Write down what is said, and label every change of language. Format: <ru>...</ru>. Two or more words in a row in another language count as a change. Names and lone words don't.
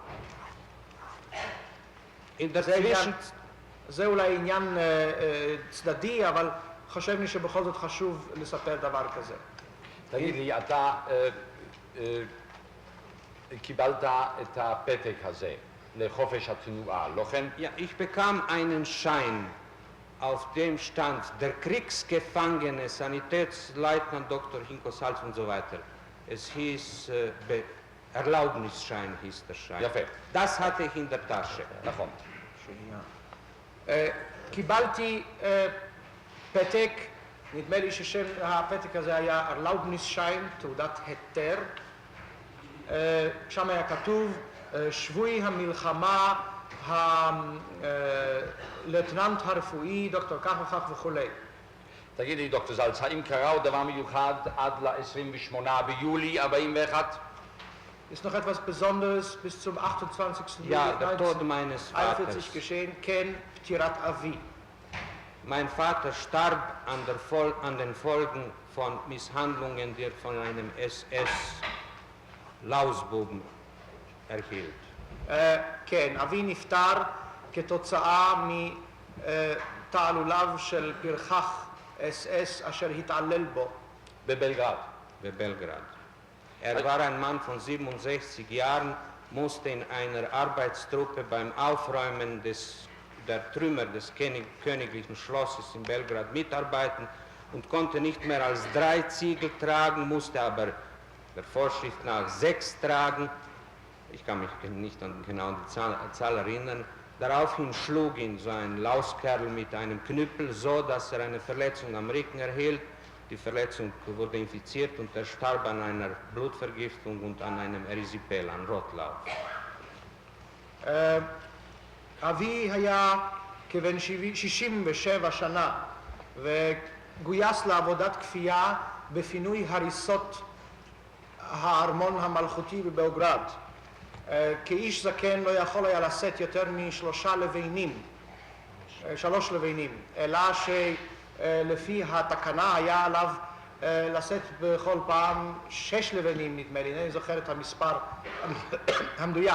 <he>זה אולי עניין צדדי, אבל חשבתי שבכל זאת חשוב לספר דבר כזה. תגיד לי, אתה קיבלת את הפתק הזה לחופש התנועה, לא כן?</he> <de>Ja, ich bekam einen Schein, auf dem stand der Kriegsgefangene, Sanitätsleutnant Dr. Hinko Salz und so weiter. Es hieß Erlaubnisschein hieß der Schein.</de> <he>יפה.</he> <de>Das hatte ich in der Tasche.</de> <he>נכון. קיבלתי פתק, נדמה לי ששם הפתק הזה היה ארלאובניסשיין, תעודת היתר. שם היה כתוב שבוי המלחמה, הלוטננט הרפואי, דוקטור כך וכך וכולי. תגיד לי, דוקטור זלץ, האם קרה עוד דבר מיוחד עד ל-28 ביולי 41?</he> <de>Ist noch etwas Besonderes bis zum 28. Juli Ja, der Tod meines 1941 Vaters.</de> <he>geschehen? כן פטירת אבי.</he> <de>Mein Vater starb an den Folgen von Misshandlungen, die er von einem SS-Lausbuben erhielt.</de> <he>כן, אבי נפטר כתוצאה מתעלוליו של פרחח SS אשר התעלל בו. בבלגרד.</he> <de>Belgrad. Er war ein Mann von 67 Jahren, musste in einer Arbeitstruppe beim Aufräumen der Trümmer des königlichen Schlosses in Belgrad mitarbeiten und konnte nicht mehr als 3 Ziegel tragen, musste aber der Vorschrift nach 6 tragen. Ich kann mich nicht genau an die Zahl erinnern. Daraufhin schlug ihn so ein Lauskerl mit einem Knüppel, so dass er eine Verletzung am Rücken erhielt. Die Verletzung wurde infiziert und er starb an einer Blutvergiftung und an einem Erysipeal, an Rotlauf.</de> <he>אבי היה כבן 67 שנה וגויס לעבודת כפייה בפינוי הריסות הארמון המלכותי בבלגרד. כאיש זקן לא יכול היה לשאת יותר מ3 לבנים, אלא שלפי התקנה היה עליו לשאת בכל פעם 6 לבנים, נדמה לי, אני זוכר את המספר המדויק.</he>